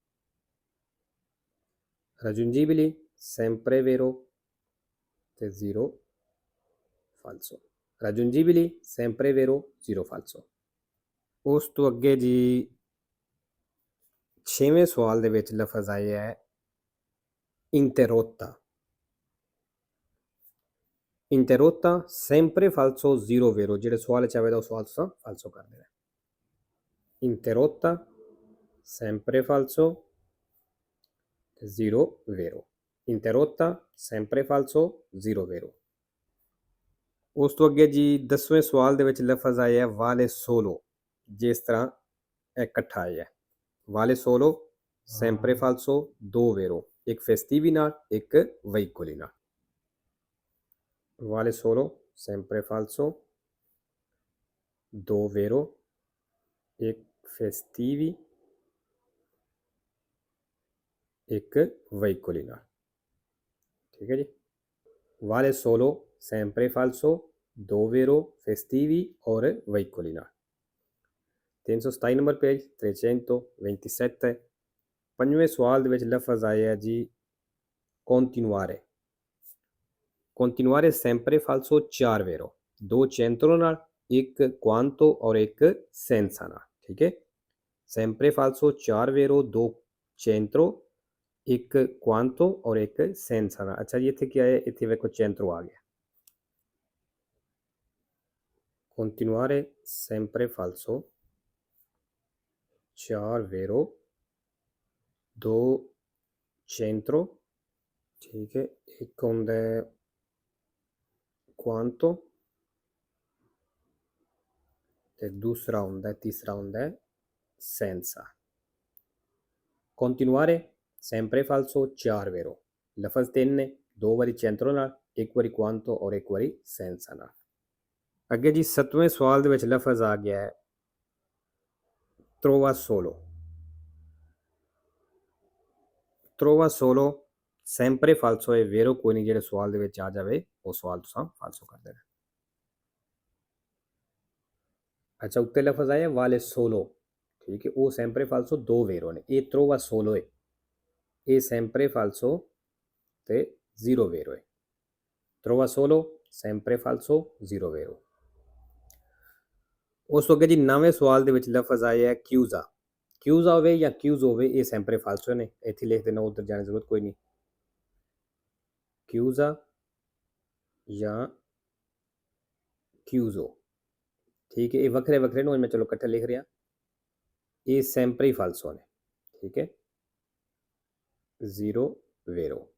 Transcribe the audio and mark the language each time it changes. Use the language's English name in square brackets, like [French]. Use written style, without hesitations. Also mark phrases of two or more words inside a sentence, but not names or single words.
[Italian] raggiungibili sempre vero [Punjabi] ਤੇ [Italian] zero falso raggiungibili sempre vero zero falso [Punjabi] ਉਸ ਤੋਂ ਅੱਗੇ ਜੀ 6ਵੇਂ ਸਵਾਲ ਦੇ ਵਿੱਚ ਲਫ਼ਜ਼ ਆਇਆ ਹੈ [Italian] interrotta sempre falso zero vero [Punjabi] ਜਿਹੜੇ ਸਵਾਲ ਚ ਆਵੇਗਾ ਉਹ ਸਵਾਲ ਤੁਸੀਂ ਫਾਲਸੋ ਕਰ ਦੇਣਾ [Italian] interrotta sempre falso zero vero interrotta sempre falso zero vero [Punjabi] ਉਸ ਤੋਂ ਅੱਗੇ ਜੀ 10ਵੇਂ ਸਵਾਲ ਦੇ ਵਿੱਚ ਲਫ਼ਜ਼ ਆਇਆ [Italian] vale solo [Punjabi] ਜਿਸ ਤਰ੍ਹਾਂ ਇਕੱਠਾ ਆਇਆ [Italian] vale solo sempre falso [Punjabi] ਦੋ vero ਇੱਕ ਫੈਸਟੀਵੀ ਨਾਲ ਇੱਕ veicoli ਨਾਲ [Italian] vale solo sempre falso [Punjabi] ਦੋ vero ਇੱਕ festivi ਇੱਕ veicoli ਨਾਲ ਠੀਕ ਹੈ ਜੀ [Italian] vale solo sempre falso [Punjabi] ਦੋ [Italian] vero festivi [Punjabi] और veicoli ਨਾਲ 327 ਨੰਬਰ ਪੇਜ 327 ਪੰਜਵੇਂ ਸਵਾਲ ਦੇ ਵਿੱਚ ਲਫ਼ਜ਼ ਆਇਆ ਜੀ [Italian] continuare sempre falso [Punjabi] ਚਾਰ vero ਦੋ centro ਨਾਲ ਇੱਕ quanto और ਇੱਕ senza ਨਾਲ ਠੀਕ ਹੈ [Italian] sempre falso [Punjabi] ਚਾਰ vero ਦੋ centro ਇੱਕ quanto और ਇੱਕ senza ਨਾਲ ਅੱਛਾ ਜੀ ਇੱਥੇ ਕੀ ਆਇਆ ਇੱਥੇ ਵੇਖੋ centro ਆ ਗਿਆ [Italian] continuare sempre falso [Punjabi] ਚਾਰ vero ਦੋ centro ਠੀਕ ਹੈ ਇੱਕ ਹੁੰਦਾ quanto ਤੇ ਦੂਸਰਾ ਹੁੰਦਾ ਤੀਸਰਾ ਹੁੰਦਾ [Italian] senza continuare sempre falso [Punjabi] ਚਾਰ vero ਲਫ਼ਜ਼ ਤਿੰਨ ਨੇ ਦੋ ਵਾਰੀ centro ਨਾਲ ਇੱਕ ਵਾਰੀ quanto ਔਰ ਇੱਕ ਵਾਰੀ senza ਨਾਲ ਅੱਗੇ ਜੀ 7ਵੇਂ ਸਵਾਲ ਦੇ ਵਿੱਚ ਲਫ਼ਜ਼ ਆ ਗਿਆ ਹੈ trova [Italian] solo sempre falso [Punjabi] ਹੈ vero ਕੋਈ ਨਹੀਂ ਜਿਹੜੇ ਸਵਾਲ ਦੇ ਵਿੱਚ ਆ ਜਾਵੇ ਉਹ ਸਵਾਲ ਤੁਸੀਂ ਫਾਲਸੋ ਕਰ ਦੇਣਾ ਅੱਛਾ ਉੱਤੇ ਲਫ਼ਜ਼ ਆਇਆ [Italian] vale solo [Punjabi] ਠੀਕ ਹੈ ਉਹ [Italian] sempre falso [Punjabi] ਦੋ vero ਨੇ ਇਹ [Italian] trova solo [Punjabi] ਹੈ ਇਹ [Italian] sempre falso [Punjabi] ਤੇ [Italian] zero vero [Punjabi] ਹੈ [Italian] trova solo sempre falso zero vero [Punjabi] ਉਸ ਤੋਂ ਅੱਗੇ ਜੀ 9ਵੇਂ ਸਵਾਲ ਦੇ ਵਿੱਚ ਲਫ਼ਜ਼ ਆਇਆ ਹੈ ਕਿਊਜ਼ਾ ਹੋਵੇ ਜਾਂ ਕਿਊਜ਼ ਹੋਵੇ ਇਹ [Italian] sempre falso [Punjabi] ਨੇ ਇੱਥੇ ਲਿਖ ਦੇਣਾ ਉਧਰ ਜਾਣ ਦੀ ਜ਼ਰੂਰਤ ਕੋਈ ਨਹੀਂ chiusa ਜਾਂ chiuso ਠੀਕ ਹੈ ਇਹ ਵੱਖਰੇ ਨੂੰ ਮੈਂ ਚਲੋ ਇਕੱਠੇ ਲਿਖ ਰਿਹਾ ਇਹ sempre ਹੀ falso ਨੇ ਠੀਕ ਹੈ [Italian] zero vero